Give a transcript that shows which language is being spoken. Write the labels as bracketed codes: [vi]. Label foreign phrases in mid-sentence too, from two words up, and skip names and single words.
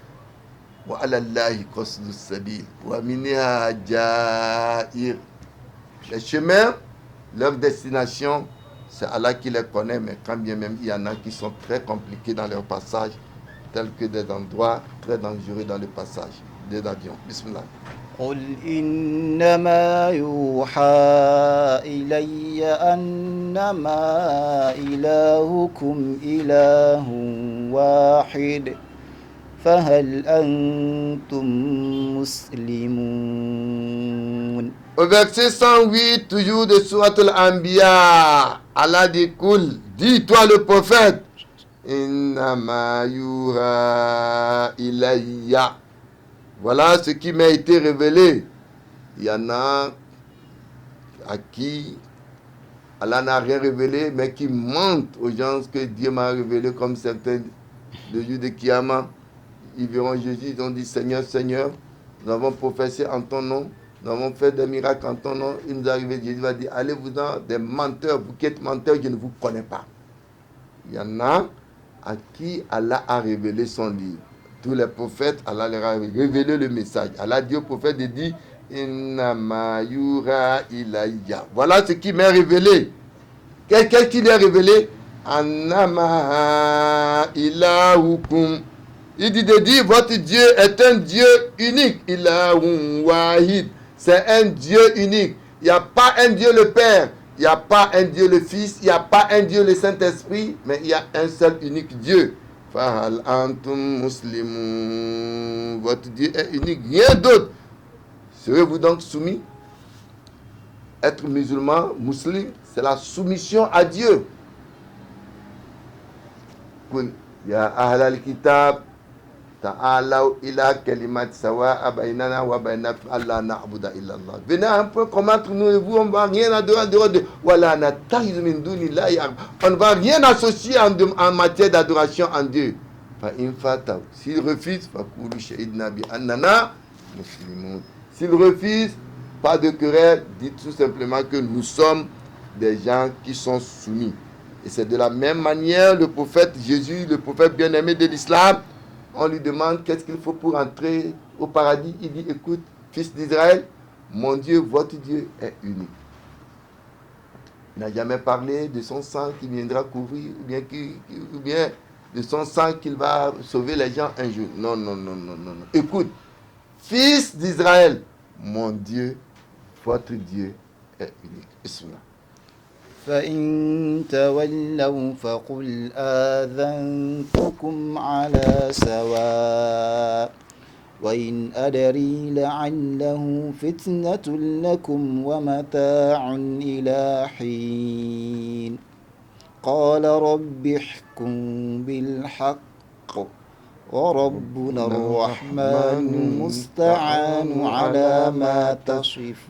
[fr] Les chemins, leur destination, c'est Allah qui les connaît, mais quand bien même il y en a qui sont très compliqués dans leur passage, tels que des endroits très dangereux dans le passage des avions. Bismillah. [ar] قل إنما يوحى إلي أنما إلهكم إله واحد فهل أنتم مسلمون. [fr] Au verset 108, toujours de Surat al-Anbiya, Allah dit, Kul, dis-toi le prophète, [ar] إنما يوحى إلي. [fr] Voilà ce qui m'a été révélé. Il y en a à qui Allah n'a rien révélé, mais qui mentent aux gens que Dieu m'a révélé, comme certains le jour de Kiyama. Ils verront Jésus, ils ont dit, Seigneur, Seigneur, nous avons professé en ton nom Nous avons fait des miracles en ton nom. Il nous est arrivé, Jésus va dire, allez-vous-en, des menteurs, vous qui êtes menteurs, je ne vous connais pas. Il y en a à qui Allah a révélé son livre. Tous les prophètes, Allah leur a révélé le message. Allah dit au prophète, il dit, [ar] إنما يرى إلي. [fr] Voilà ce qui m'est révélé. Qu'est-ce qui lui est révélé? [ar] أنما إلهكم. [fr] Il dit de dire, votre Dieu est un Dieu unique. [ar] إله واحد. [fr] C'est un Dieu unique. Il n'y a pas un Dieu le Père. Il n'y a pas un Dieu le Fils. Il n'y a pas un Dieu le Saint-Esprit. Mais il y a un seul unique Dieu. [ar] فهل أنتم مسلمون. [fr] Votre Dieu est unique. Rien d'autre. Serez-vous donc soumis? Être musulman, musulman, c'est la soumission à Dieu. [ar] يا أهل الكتاب تعالوا إلى كلمة سواء بيننا وبينكم ألا نعبد إلا الله. [fr] Venez un peu comme entre nous et vous, on ne va rien adorer en dehors de [ar] ولا نتخذ من دون الله. [fr] On ne va rien associer en matière d'adoration en Dieu. [ar] فإن فتوا. [fr] S'il refuse, [ar] فقولوا شهدنا بأننا مسلمون. [fr] S'il refuse, pas de querelle, dites tout simplement que nous sommes des gens qui sont soumis. Et c'est de la même manière le prophète Jésus, le prophète bien-aimé de l'islam, on lui demande qu'est-ce qu'il faut pour entrer au paradis. Il dit, écoute, fils d'Israël, mon Dieu, votre Dieu est unique. Il n'a jamais parlé de son sang qui viendra couvrir, ou bien de son sang qu'il va sauver les gens un jour. Non. Écoute, fils d'Israël, mon Dieu, votre Dieu est unique. Bismillah. [ar] فإن تولوا فقل آذنتكم على سواء وإن أدري لعله فتنة لكم ومتاع إلى حين قال رب احكم بالحق وربنا الرحمن المستعان على ما تصفون.